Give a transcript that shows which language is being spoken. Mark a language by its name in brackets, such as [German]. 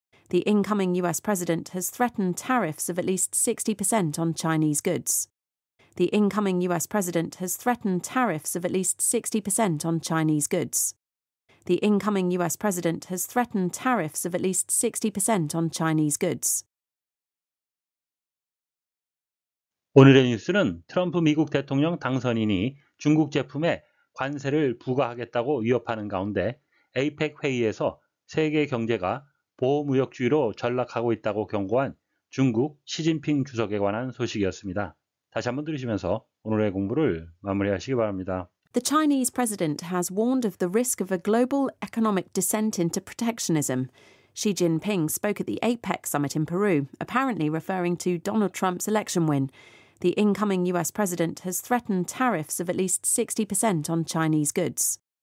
[English] The incoming US president has threatened tariffs of at least 60% on Chinese goods. The incoming US president has threatened tariffs of at least 60% on Chinese goods. The incoming US president has threatened tariffs of at least 60% on Chinese goods. [Korean] 오늘의 뉴스는 트럼프 미국 대통령 당선인이 중국 제품에 관세를 부과하겠다고 위협하는 가운데 APEC 회의에서 세계 경제가 보호무역주의로 전락하고 있다고 경고한 중국 시진핑 주석에 관한 소식이었습니다. 다시 한번 들으시면서 오늘의 공부를 마무리하시기 바랍니다. [English] The Chinese president has warned of the risk of a global economic descent into protectionism. Xi Jinping spoke at the APEC summit in Peru, apparently referring to Donald Trump's election win. The incoming US president has threatened tariffs of at least 60% on Chinese goods.